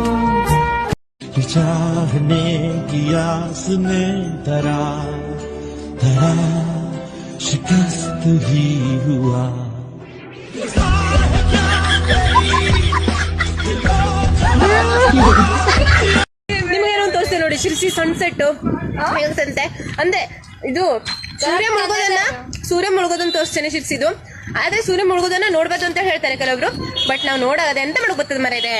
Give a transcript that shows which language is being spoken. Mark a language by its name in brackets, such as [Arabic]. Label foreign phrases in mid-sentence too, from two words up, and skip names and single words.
[Hindi] चाहने की आस में धरा धरा शिकस्त ही हुआ. [Kannada] ನಿಮ್ಗೇನೋ ತೋರಿಸ್ತೆ ನೋಡಿ, ಶಿರ್ಸಿ ಸನ್ಸೆಟ್ ಹೇಗಂತೆ ಅಂದೆ. ಇದು ಸೂರ್ಯ ಮುಳುಗೋದನ್ನ ತೋರಿಸ್ತೇನೆ ಶಿರ್ಸಿದು. ಆದ್ರೆ ಸೂರ್ಯ ಮುಳುಗೋದನ್ನ ನೋಡ್ಬೋದು ಅಂತ ಹೇಳ್ತಾರೆ ಕೆಲವರು, ಬಟ್ ನಾವು ನೋಡೋದೆ ಎಂತ ಮಾಡಕ್ ಬರ್ತದೆ ಮರ ಇದೆ.